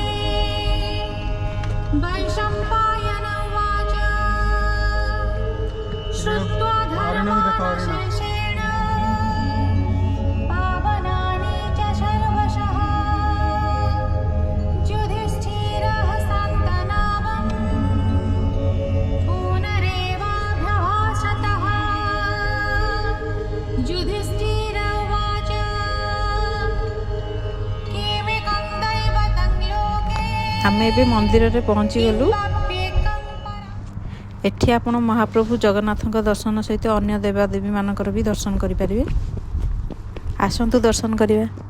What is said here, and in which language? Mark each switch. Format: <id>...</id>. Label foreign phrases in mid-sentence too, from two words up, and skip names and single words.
<sa>वैशम्पायन उवाच श्रुत्वा धर्मानुशेषेण पावनानि च सर्वशः युधिष्ठिरः शान्तनामं पुनरेवाभ्यभाषतः। युधिष्ठिर उवाच किमेकं दैवतं लोके</sa> <or>ଆମେ ଭି ମନ୍ଦିର ରେ ପହଞ୍ଚି ଗଲୁ। ଏଠି ଆପଣ ମହାପ୍ରଭୁ ଜଗନ୍ନାଥ ଦର୍ଶନ ସହିତ ଅନ୍ୟ ଦେବାଦେବୀ ମାନକର ଭି ଦର୍ଶନ କରି ପରିବେ। ଆସନ୍ତୁ ଦର୍ଶନ କରିବେ।</or>